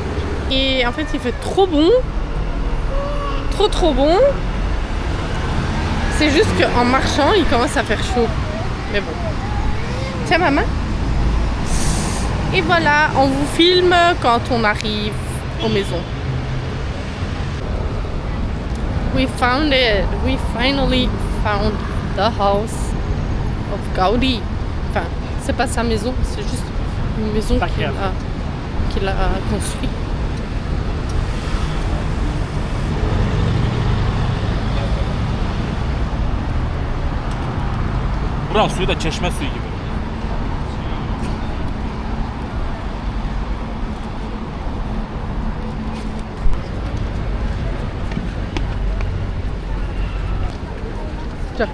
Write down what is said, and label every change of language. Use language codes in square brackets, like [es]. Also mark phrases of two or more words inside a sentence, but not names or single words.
[fr] Et en fait, il fait trop bon. Trop bon. C'est juste qu'en marchant, il commence à faire chaud. Mais bon. Tiens, maman. Et voilà, on vous filme quand on arrive aux maisons. [en] We found it. We finally found the house of Gaudi. [fr] Enfin, c'est pas sa maison, c'est juste une maison qu'il a construite. [tr] Buranın suyu da çeşme suyu gibi. [fr] Tiens.